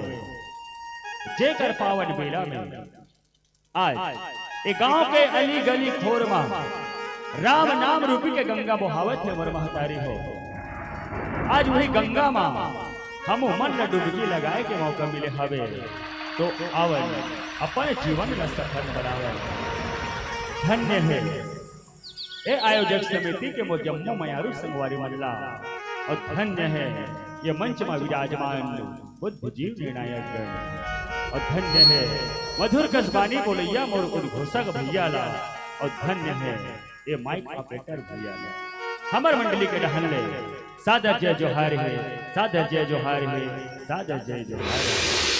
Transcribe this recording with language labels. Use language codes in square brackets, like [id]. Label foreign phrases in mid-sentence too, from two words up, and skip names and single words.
[hne] जेकर पावन बेला में आज एक गांव के अली गली खोर में राम नाम रूपी के गंगा बहावत है मोर महतारी हो। आज वही गंगा मां हम मन डुबकी लगाए के मौका मिले हवे तो आवल अपन जीवन में सफल बनावे। धन्य है ये आयोजक समिति के मोजम्मो मयारू संगवारी मल्ला और धन्य है ये मंच में विराजमान बुद्ध जीव निर्णायक गण और धन्य है मधुर कसबानी बोलैया मोर उद्घोषक भैया ला और धन्य है ये माइक ऑपरेटर भैया ला। हमर मंडली के रहने सादर जय जोहार है, सादर जय जोहार है, सादर जय जोहार है।